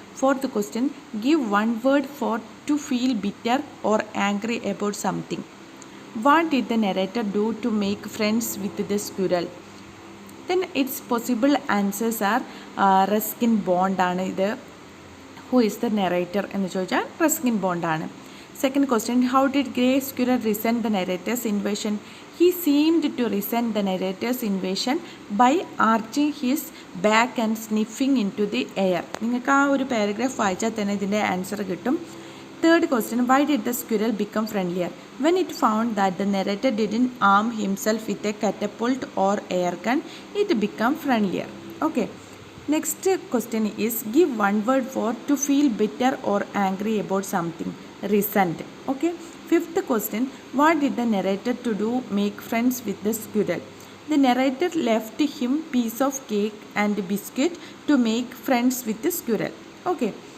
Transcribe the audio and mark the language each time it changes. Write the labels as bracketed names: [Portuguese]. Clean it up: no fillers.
[English] Fourth question, give one word for to feel bitter or angry about something. What did the narrator do to make friends with the squirrel? Then its possible answers are Ruskin Bond [Malayalam] ആണ് ഇത്. [English] Who is the narrator [Malayalam] എന്ന് ചോദിച്ചാൽ Ruskin ബോണ്ടാണ്. [English] Second question, how did grey squirrel resent the narrator's invasion? He seemed to resent the narrator's invasion by arching his back and sniffing into the air. [Malayalam] നിങ്ങൾക്ക് ആ ഒരു paragraph വായിച്ചാൽ തന്നെ ഇതിൻ്റെ answer കിട്ടും. [English] Third question, why did the squirrel become friendlier? When it found that the narrator didn't arm himself with a catapult or air gun, it became friendlier. Okay. Next question is, give one word for to feel bitter or angry about something. Resent. Okay. Fifth question, what did the narrator to do make friends with the squirrel? The narrator left him piece of cake and biscuit to make friends with the squirrel. Okay.